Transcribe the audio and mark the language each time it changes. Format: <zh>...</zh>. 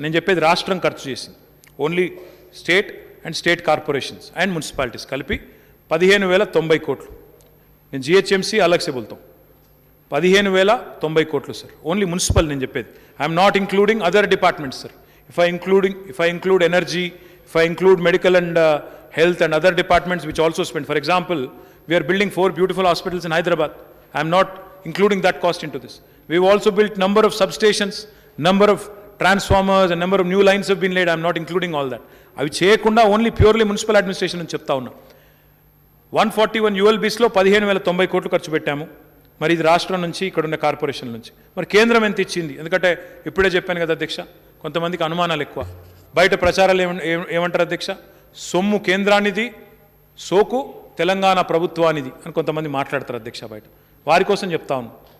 <te>నేను చెప్పేది రాష్ట్రం ఖర్చు చేసింది,</te> <en>only state and state corporations and municipalities</en> <te>కలిపి 15,090 కోట్లు. నేను జిహెచ్ఎంసీ</te> <hi>అలగ్సే బోల్తాం,</hi> <te>15,090 కోట్లు సార్, ఓన్లీ మున్సిపల్. నేను చెప్పేది</te> <en>I'm not including other departments sir. If I include energy, if I include medical and health and other departments which also spend. For example, we are building 4 beautiful hospitals in Hyderabad. I am not including that cost into this. We've also built number of substations, number of transformers and number of new lines have been laid. I am not including all that.</en> <te>అవి చేయకుండా</te> <en>only purely municipal administration</en> <te>అని చెప్తా ఉన్నా. 141 ULBస్లో 15,090 కోట్లు ఖర్చు పెట్టాము. మరి ఇది రాష్ట్రం నుంచి, ఇక్కడ ఉన్న కార్పొరేషన్ నుంచి. మరి కేంద్రం ఎంత ఇచ్చింది? ఎందుకంటే ఇప్పుడే చెప్పాను కదా అధ్యక్ష, కొంతమందికి అనుమానాలు ఎక్కువ. బయట ప్రచారాలు ఏమంటారు అధ్యక్ష, సొమ్ము కేంద్రానిది, సోకు తెలంగాణ ప్రభుత్వానిది అని కొంతమంది మాట్లాడతారు అధ్యక్ష బయట. వారి కోసం చెప్తా ఉన్నాను.</te>